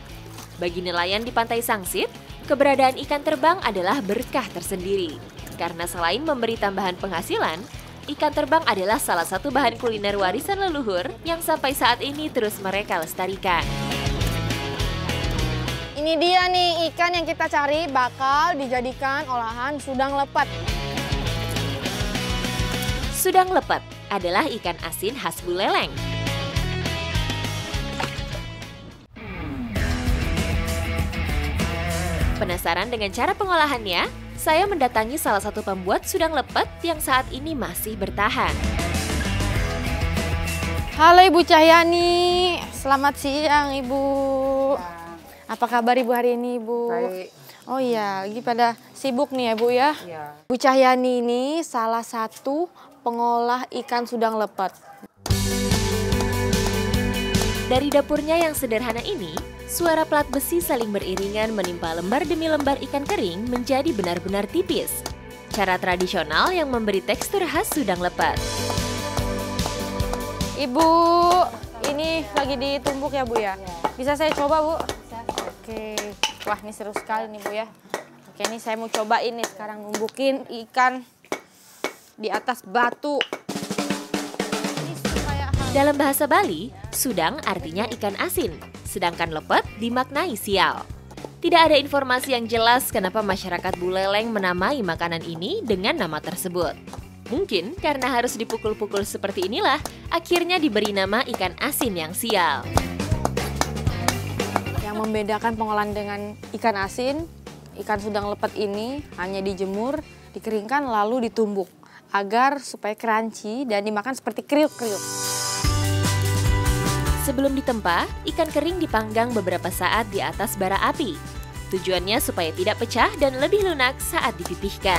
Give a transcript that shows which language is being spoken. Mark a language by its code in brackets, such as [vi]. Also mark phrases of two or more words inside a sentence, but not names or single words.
[id] Bagi nelayan di Pantai Sangsit, keberadaan ikan terbang adalah berkah tersendiri. Karena selain memberi tambahan penghasilan, ikan terbang adalah salah satu bahan kuliner warisan leluhur yang sampai saat ini terus mereka lestarikan. Ini dia nih ikan yang kita cari bakal dijadikan olahan sudang lepet. Sudang lepet adalah ikan asin khas Buleleng. Penasaran dengan cara pengolahannya? Saya mendatangi salah satu pembuat sudang lepet yang saat ini masih bertahan. Halo Ibu Cahyani, selamat siang Ibu. Apa kabar Ibu hari ini Ibu? Baik. Oh iya, lagi pada sibuk nih ya Bu ya? Iya. Bu Cahyani ini salah satu pengolah ikan sudang lepet. Dari dapurnya yang sederhana ini, suara plat besi saling beriringan menimpa lembar demi lembar ikan kering menjadi benar-benar tipis. Cara tradisional yang memberi tekstur khas sudang lepet. Ibu, ini lagi ditumbuk ya Bu ya? Bisa saya coba Bu? Oke, wah ini seru sekali nih Bu ya. Oke, ini saya mau cobain nih sekarang numbukin ikan di atas batu. Dalam bahasa Bali, sudang artinya ikan asin, sedangkan lepet dimaknai sial. Tidak ada informasi yang jelas kenapa masyarakat Buleleng menamai makanan ini dengan nama tersebut. Mungkin karena harus dipukul-pukul seperti inilah, akhirnya diberi nama ikan asin yang sial. Yang membedakan pengolahan dengan ikan asin, ikan sudang lepet ini hanya dijemur, dikeringkan lalu ditumbuk agar supaya crunchy dan dimakan seperti kriuk-kriuk. Sebelum ditempa, ikan kering dipanggang beberapa saat di atas bara api. Tujuannya supaya tidak pecah dan lebih lunak saat dipipihkan.